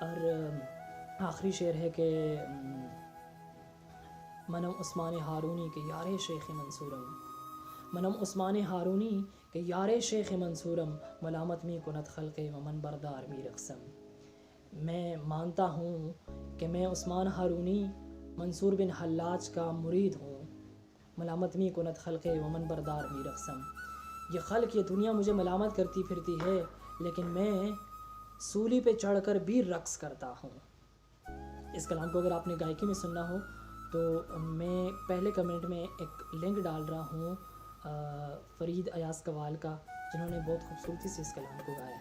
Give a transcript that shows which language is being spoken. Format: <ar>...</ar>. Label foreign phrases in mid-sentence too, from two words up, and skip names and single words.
<ur>اور آخری شعر ہے کہ</ur> <fa>منم عثمان ہارونی کے یار شیخ منصورم، منم عثمان ہارونی کہ یار شیخ منصورم، ملامت می کنت خلق ومن بردار می رقصم۔</fa> <ur>میں مانتا ہوں کہ میں عثمان ہارونی منصور بن حلاج کا مرید ہوں،</ur> <fa>ملامت می کنت خلق ومن بردار می رقصم۔</fa> <ur>یہ خلق، یہ دنیا مجھے ملامت کرتی پھرتی ہے، لیکن میں سولی پہ چڑھ کر بھی رقص کرتا ہوں۔ اس کلام کو اگر آپ نے گائکی میں سننا ہو تو میں پہلے کمنٹ میں ایک لنک ڈال رہا ہوں فرید ایاز قوال کا، جنہوں نے بہت خوبصورتی سے اس کلام کو گایا ہے۔</ur>